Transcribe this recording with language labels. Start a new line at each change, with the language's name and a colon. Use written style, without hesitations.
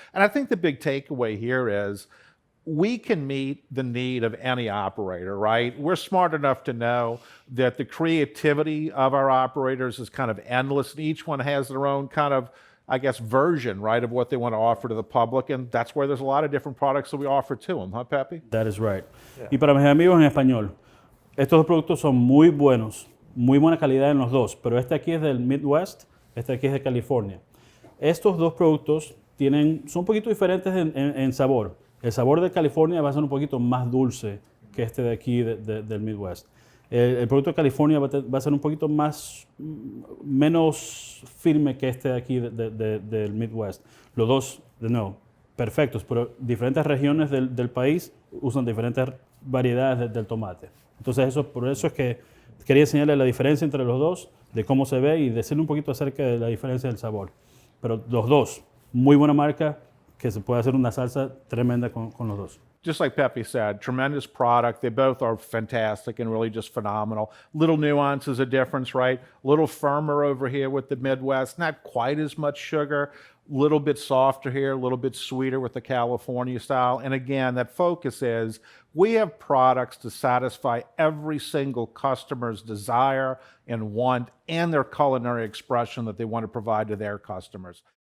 English: And I think the big takeaway here is we can meet the need of any operator, right? We're smart enough to know that the creativity of our operators is kind of endless, and each one has their own kind of, I guess, version, right, of what they want to offer to the public, and that's where there's a lot of different products that we offer to them, huh, Pepe? That is right.
Spanish: Y para mis amigos en español, estos dos productos son muy buenos, muy buena calidad en los dos, pero este aquí es del Midwest, este aquí es de California. Estos dos productos son un poquito diferentes en sabor. El sabor de California va a ser un poquito más dulce que este de aquí del Midwest. El producto de California va a ser un poquito menos firme que este de aquí del Midwest. Los dos, de nuevo, perfectos, pero diferentes regiones del país usan diferentes variedades del tomate. Entonces por eso es que quería enseñarle la diferencia entre los dos, de cómo se ve y decirle un poquito acerca de la diferencia del sabor. Pero los dos, muy buena marca, que se puede hacer una salsa tremenda con los dos.
English: Just like Pepe said, tremendous product. They both are fantastic and really just phenomenal. Little nuances of difference, right? A little firmer over here with the Midwest, not quite as much sugar, a little bit softer here, a little bit sweeter with the California style. And again, that focus is we have products to satisfy every single customer's desire and want and their culinary expression that they want to provide to their customers.